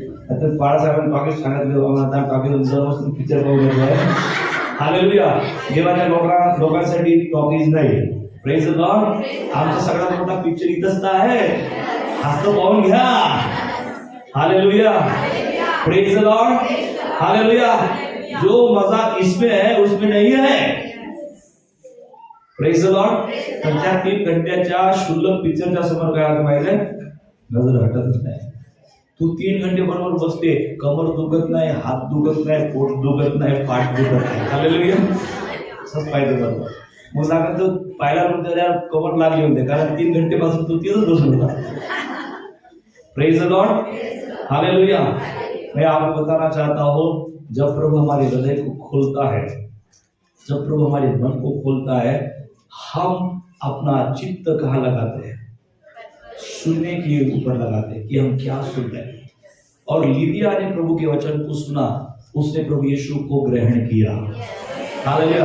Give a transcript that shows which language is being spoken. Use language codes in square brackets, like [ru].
[mr] आता बाळासाहेबांनी टॉकीज सांगितलं, टॉकीज जाऊन पिक्चर पाहून येतोय। हालेलुया। देवाच्या लोकांसाठी टॉकीज नाही। [en] Praise the Lord. [mr] आमचा सगळ्यात मोठा पिक्चर इथंच आहे, हस्त पाहून घ्या। [en] Hallelujah, praise the Lord, hallelujah. [hi] जो मजा इसमें है उसमें नहीं है। [en] Praise the lord. [mr] पण त्या 3 घंट्याच्या शुल्लक पिक्चरच्या समोर काय आता माहिती आहे? नजर हटतच नाही। तू 3 घंटे बरोबर बसते, कमर दुखत नाही, हात दुखत नाही, पोट दुखत नाही, पाठ दुखत नाही। हालेलुया। असंच पाहिजे बरोबर। मग लागत तो पायला त्याला कमर लागली होते, कारण 3 घंटे पासून तू तिथंच बसला होता। [en] Praise the Lord, hallelujah. [hi] मैं आपको बताना चाहता हूं, जब प्रभु हमारे हृदय को खोलता है, जब प्रभु हमारे मन को खोलता है, हम अपना चित्त कहाँ लगाते हैं? सुनने के ऊपर लगाते हैं कि हम क्या सुन रहे हैं। और लिदिया ने प्रभु के वचन को सुना, उसने प्रभु यीशु को ग्रहण किया। हालेलुया।